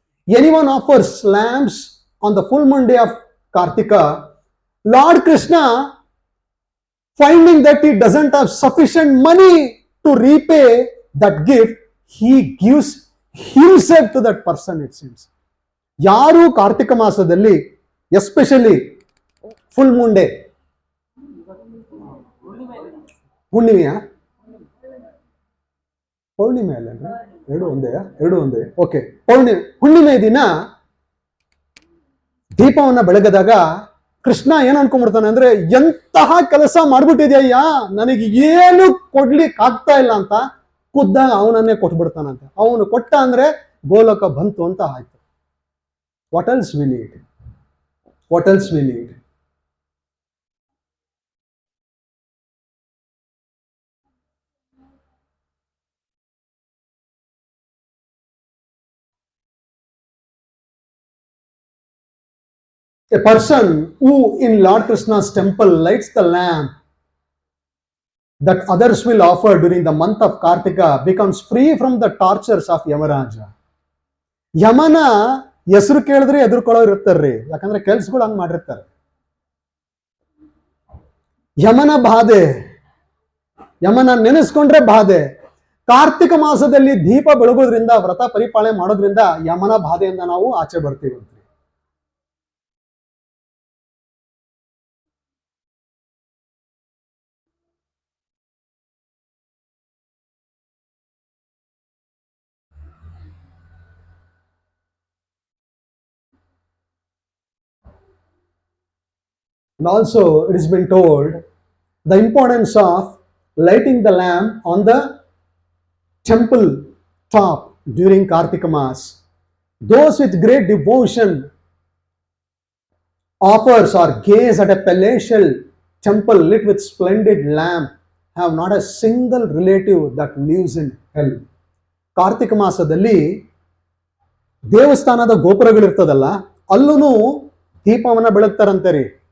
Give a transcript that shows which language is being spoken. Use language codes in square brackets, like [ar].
[en] Anyone offers lamps on the full moon day of Karthika, Lord Krishna, finding that he doesn't have sufficient money to repay that gift, he gives himself to that person, it seems. [kn] ಯಾರು ಕಾರ್ತಿಕ ಮಾಸದಲ್ಲಿ [en] especially full moon day, [kn] ಹುಣ್ಣಿಮೆಯ ಪೌರ್ಣಿಮೆ ಅಲ್ಲ, ಎರಡು ಒಂದೇ okay. ಹುಣ್ಣಿಮೆ ದಿನ ದೀಪವನ್ನ ಬೆಳಗದಾಗ ಕೃಷ್ಣ ಏನ್ ಅನ್ಕೊಂಡ್ಬಿಡ್ತಾನೆ ಅಂದ್ರೆ, ಎಂತಹ ಕೆಲಸ ಮಾಡ್ಬಿಟ್ಟಿದ್ಯಯ್ಯ, ನನಗೆ ಏನು ಕೊಡ್ಲಿಕ್ಕೆ ಆಗ್ತಾ ಇಲ್ಲ ಅಂತ ಖುದ್ದಾಗ ಅವನನ್ನೇ ಕೊಟ್ಬಿಡ್ತಾನಂತೆ. ಅವನು ಕೊಟ್ಟ ಅಂದ್ರೆ ಗೋಲಕ ಬಂತು ಅಂತ ಆಯ್ತು. [en] What else we need? What else we need? A person who in Lord Krishna's temple lights the lamp that others will offer during the month of Kartika becomes free from the tortures of Yamaraja. [kn] ಯಮನ ಹೆಸರು ಕೇಳಿದ್ರೆ ಎದುರ್ಕೊಳ್ಳೋರು ಇರ್ತಾರ್ರಿ, ಯಾಕಂದ್ರೆ ಕೆಲ್ಸಗಳು ಹಂಗ್ ಮಾಡಿರ್ತಾರೆ. ಯಮನ ಬಾಧೆ, ಯಮನ ನೆನೆಸ್ಕೊಂಡ್ರೆ ಬಾಧೆ. ಕಾರ್ತಿಕ ಮಾಸದಲ್ಲಿ ದೀಪ ಬೆಳಗೋದ್ರಿಂದ, ವ್ರತ ಪರಿಪಾಲನೆ ಮಾಡೋದ್ರಿಂದ ಯಮನ ಬಾಧೆಯಿಂದ ನಾವು ಆಚೆ ಬರ್ತೀವಿ. [en] And also it has been told the importance of lighting the lamp on the temple top during Kartika Mas. Those with great devotion offers or gaze at a palatial temple lit with splendid lamp have not a single relative that lives in hell. [kn] Kartika ಮಾಸದಲ್ಲಿ ದೇವಸ್ಥಾನದ ಗೋಪುರಗಳಿರ್ತದಲ್ಲ, ಅಲ್ಲೂ ದೀಪವನ್ನ ಬೆಳಗ್ತಾರಂತೆ ರೀ.